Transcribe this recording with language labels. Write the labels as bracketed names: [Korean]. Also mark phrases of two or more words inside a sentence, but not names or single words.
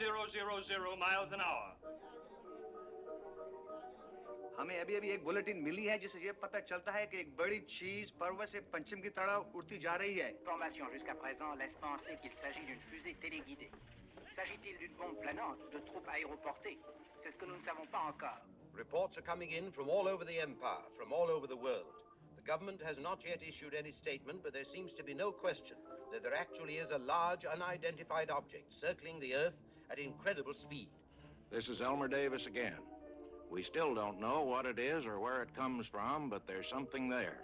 [English] 000 miles an hour. [Hindi] हमें अभी-अभी एक बुलेटिन मिली है जिससे ये पता चलता है कि एक बड़ी चीज पर्वत से पश्चिम की तरफ उड़ती जा रही है। [French] L'information jusqu'à présent laisse penser qu'il s'agit d'une fusée téléguidée. S'agit-il d'une bombe planante ou de troupes aéroportées? C'est ce que nous ne savons pas encore. [English] Reports are coming in from all over the empire, from all over the world. The government has not yet issued any statement, but there seems to be no question that there actually is a large unidentified object circling the Earth at incredible speed. This is Elmer Davis again. We still don't know what it is or where it comes from, but there's something there.